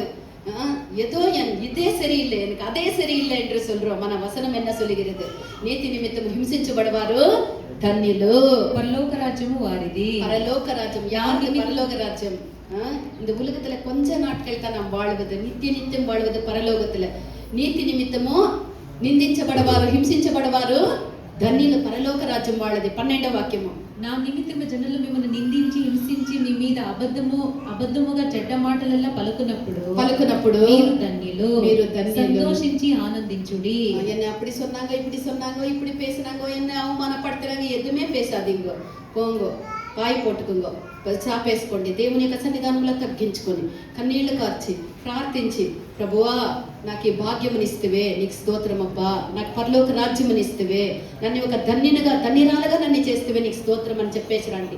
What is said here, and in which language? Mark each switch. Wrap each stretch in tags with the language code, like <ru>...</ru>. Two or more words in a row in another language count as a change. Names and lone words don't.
<ta>ஏதோ இதே சரியில்லை, எனக்கு அதே சரியில்லை என்று சொல்றோம்.</ta> <te>మన వసనం</te> <ta>என்ன சொல்லுகிறது?</ta> <te>నీతి నిమిత్తం హింసించబడవారు ధన్యులు,</te> <ta>பரலோக ராஜ்யமும் வாரிதி. பரலோக ராஜ்யம். யாருக்கு பரலோக ராஜ்யம்? இந்த உலகத்துல கொஞ்ச நாட்கள் தான் நாம் வாழ்வது, நித்தியம் வாழ்வது பரலோகத்துல.</ta> <te>నీతి నిమిత్తము నిందించబడవారు, హింసించబడవారు ధన్యులు, పరలోక రాజ్యం వాళ్ళది. 12వ వాక్యము. నా నిమిత్తము జనులు మిమ్మల్ని నిందించి హింసించి మీ మీద అబద్ధముగా చెడ్డ మాటలెల్లా పలుకునప్పుడు మీరు ధన్యులు, సంతోషించి ఆనందించుడి.</te> <ta>என்ன அப்படி சொன்னாங்க, இப்படி சொன்னாங்க, இப்படி பேசினாங்க, என்ன அவமானப்படுத்துறாங்க, எதுவுமே பேசாதீங்க. போங்கோ, பாய் போட்டுக்குங்கோ,</ta> <te>చాపేసుకోండి, దేవుని యొక్క సన్నిధానంలో తగ్గించుకొని కన్నీళ్లు కార్చి ప్రార్థించి, ప్రభువా నాకు ఈ భాగ్యమునిస్తువే, నీకు స్తోత్రం అబ్బా, నాకు పరలోక రాజ్యమునిస్తువే, నన్ను ఒక ధన్యురాలుగా నన్ను చేస్తువే, నీకు స్తోత్రం అని చెప్పేసి రండి.</te>